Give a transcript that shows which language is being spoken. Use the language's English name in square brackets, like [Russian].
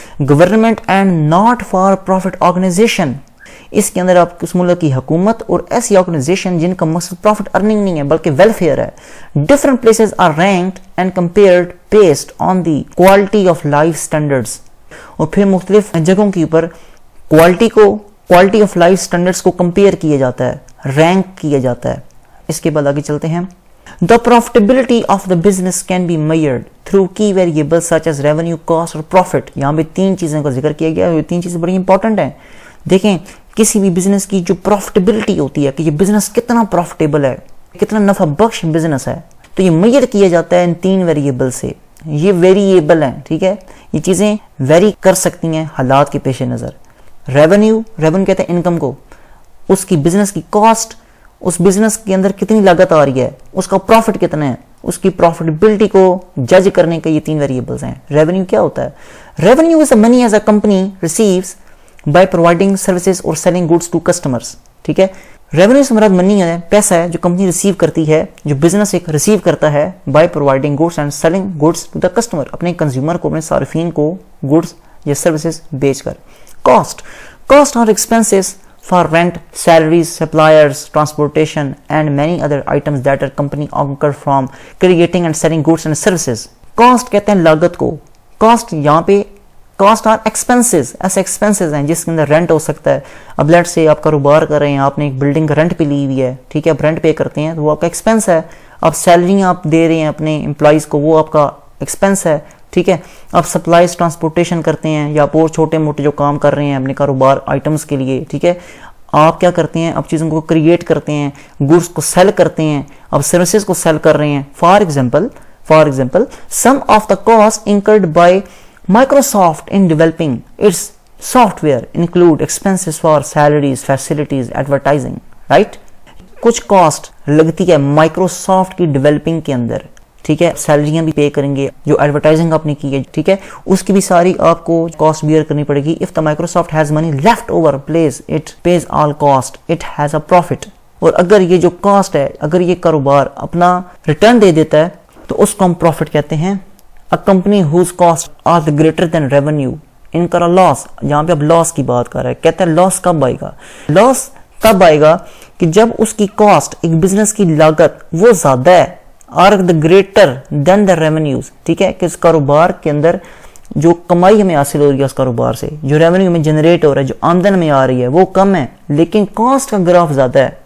[English] Government and not for profit organisation. [Urdu] اس کے اندر آپ اس ملک کی حکومت اور ایسی آرگنائزیشن جن کا مقصد پروفٹ ارننگ نہیں ہے بلکہ ویلفیئر ہے. [English] Different places are ranked and compared based on the quality of life standards. [Urdu] اور پھر مختلف جگہوں کے اوپر کوالٹی آف لائف اسٹینڈرڈس کو کمپیئر کیا جاتا ہے، رینک کیا جاتا ہے. اس کے بعد آگے چلتے ہیں. [English] The profitability of the business can be measured through key variables such as revenue, cost اور profit. [Urdu] یہاں پہ تین چیزوں کا ذکر کیا گیا ہے، یہ تین چیزیں بڑی امپورٹنٹ ہیں. دیکھیں کسی بھی بزنس کی جو پروفٹیبلٹی ہوتی ہے کہ یہ بزنس کتنا پروفٹیبل ہے، کتنا نفع بخش بزنس ہے، تو یہ میئر کیا جاتا ہے ان تین ویریبل سے. یہ ویریبل ہیں. ٹھیک ہے. یہ چیزیں ویری کر سکتی ہیں حالات کے پیش نظر. ریونیو کہتے ہیں انکم کو، اس کی بزنس کی کاسٹ، اس بزنس کے اندر کتنی لاگت آ رہی ہے، اس کا پروفٹ کتنا ہے، اس کی پروفٹیبلٹی کو جج کرنے کے یہ تین ویریبلز ہیں. ریونیو کیا ہوتا ہے؟ [English] Revenue is money as a company receives by providing services اور selling goods to customers. ٹھیک ہے. [Urdu] ریونیو سے مراد منی ہے، پیسہ ہے جو کمپنی ریسیو کرتی ہے، جو بزنس ایک ریسیو کرتا ہے [English] by providing goods and selling goods to the customer, [Urdu] اپنے کنزیومر کو، اپنے صارفین کو گڈس یا سروسز بیچ کر. [English] Cost are expenses for rent, salaries, suppliers, transportation and many other items that a company incur from creating and selling goods and services. Cost [Urdu] کہتے ہیں لاگت کو. [English] Cost یہاں پہ [Urdu] کاسٹ آر ایکسپینسز، ایسے ایکسپینسز ہیں جس کے اندر رینٹ ہو سکتا ہے. اب لیٹ سے آپ کاروبار کر رہے ہیں، آپ نے ایک بلڈنگ کا رینٹ پہ لی ہوئی ہے، ٹھیک ہے، آپ رینٹ پے کرتے ہیں تو وہ آپ کا ایکسپینس ہے. آپ سیلری آپ دے رہے ہیں اپنے امپلائیز کو، وہ آپ کا ایکسپینس ہے، ٹھیک ہے. آپ سپلائز ٹرانسپورٹیشن کرتے ہیں یا آپ اور چھوٹے موٹے جو کام کر رہے ہیں اپنے کاروبار آئٹمس کے لیے، ٹھیک ہے. آپ کیا کرتے ہیں، آپ چیزوں کو کریٹ کرتے ہیں، گڈس کو سیل کرتے ہیں، آپ سروسز کو سیل کر رہے ہیں. [English] For example some of the cost incurred by Microsoft in developing its software include expenses for salaries, facilities, advertising, right? [Urdu] کچھ کاسٹ لگتی ہے مائکروسافٹ کی ڈیولپنگ کے اندر، ٹھیک ہے. سیلریاں بھی پے کریں گے، جو ایڈورٹائزنگ آپ نے کی ہے، ٹھیک ہے، اس کی بھی ساری آپ کو کاسٹ بیئر کرنی پڑے گی. [English] If the Microsoft has money left over, it pays all cost, it has a profit. [Urdu] اور اگر یہ جو کاسٹ ہے، اگر یہ کاروبار اپنا ریٹرن دے دیتا ہے تو اس کو ہم پروفٹ کہتے ہیں. [English] A company whose costs are greater than revenue incur a loss. [Urdu] جہاں پہ اب لاس کی بات کر رہا ہے، کہتا ہے لاس کب آئے گا؟ لاس تب آئے گا کہ جب اس کی کاسٹ، ایک بزنس کی لاگت وہ زیادہ ہے، [English] are the greater than the revenues، [Urdu] ٹھیک ہے، کہ اس کاروبار کے اندر جو کمائی ہمیں حاصل ہو رہی ہے اس کاروبار سے، جو ریونیو ہمیں جنریٹ ہو رہا ہے، جو آمدن ہمیں آ رہی ہے وہ کم ہے، لیکن کاسٹ کا گراف زیادہ ہے.